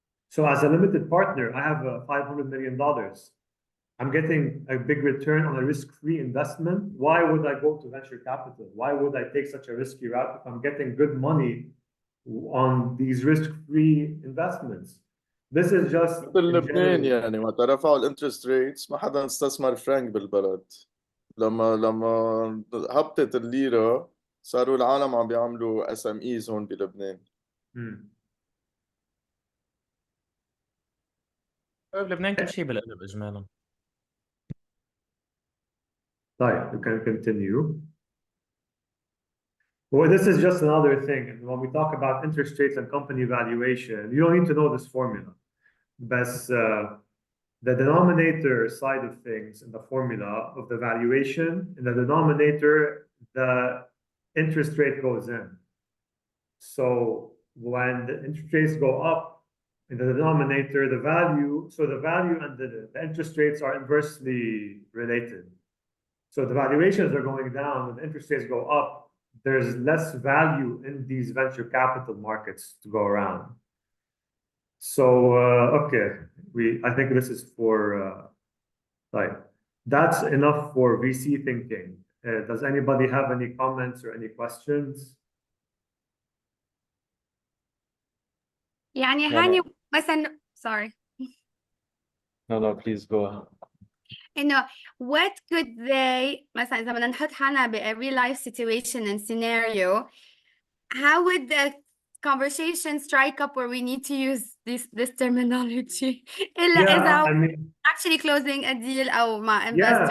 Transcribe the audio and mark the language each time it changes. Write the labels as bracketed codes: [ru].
[en] So as a limited partner, I have $500 million. I'm getting a big return on a risk-free investment. Why would I go to venture capital? Why would I take such a risky route if I'm getting good money on these risk-free investments? This is just [ar] مثل لبنان يعني وقت رفعوا الانترست ريتس ما حدا استثمر فرانك بالبلد لما هبطت الليرة صاروا العالم عم بيعملوا SMEs هون بلبنان. بلبنان كل شيء بالقلب اجمالا. طيب, [en] you can continue. Well, this is just another thing. And when we talk about interest rates and company valuation, you don't need to know this formula. But the denominator side of things in the formula of the valuation, in the denominator, the interest rate goes in. So when the interest rates go up in the denominator, the value and the interest rates are inversely related. So the valuations are going down and the interest rates go up, there's less value in these venture capital markets to go around. So, okay, I think this is for, that's enough for VC thinking. Does anybody have any comments or any questions? [ar] يعني هاني مثلا sorry. [en] No, please go ahead. [ar] إنه [en] what could they [ar] مثلا إذا بدنا نحط حالنا ب [en] a real life situation and scenario, how would the conversation strike up where we need to use this terminology? [ar] إلا إذا [en] actually closing a deal [ar] أو مع [en] investor.